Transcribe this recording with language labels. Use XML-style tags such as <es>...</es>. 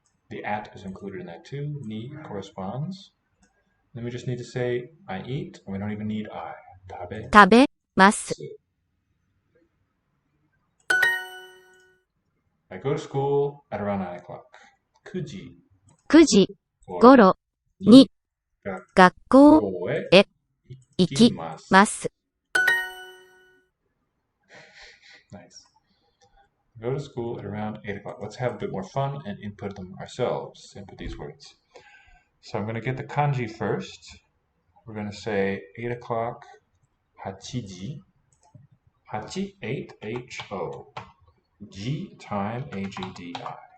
<en>The at is included in that too. Ni corresponds. Then we just need to say I eat, and we don't even need I.</en> <ja>食べ食べます。</ja> <en>I go to school at around 9 o'clock.</en> <ja>9時 9時頃に学校へ行きます。</ja> <en>Nice. Go to school at around 8 o'clock. Let's have a bit more fun and input them ourselves. Input these words. So I'm going to get the kanji first. We're going to say 8 o'clock, 8時. 8, 8, H-O. G, time, A-G-D-I.</en>